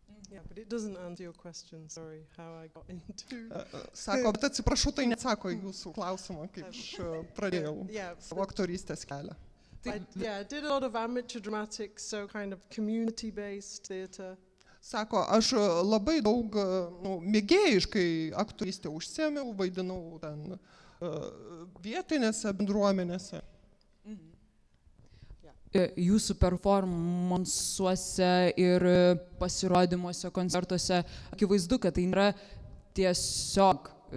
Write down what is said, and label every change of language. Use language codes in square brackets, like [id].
[en] Yeah, but it doesn't answer your question, sorry, how I got into... [lt] Sako, bet atsiprašau, tai neatsako jūsų klausimą, kaip aš pradėjau savo aktorystės kelią. [en] I did a lot of amateur dramatics, so kind of community-based theatre. [lt] Sako, aš labai daug mėgėjiškai aktorystę užsiėmiau, vaidinau ten vietinėse bendruomenėse. Jūsų performansuose ir pasirodymuose, koncertuose akivaizdu, kad tai nėra tiesiog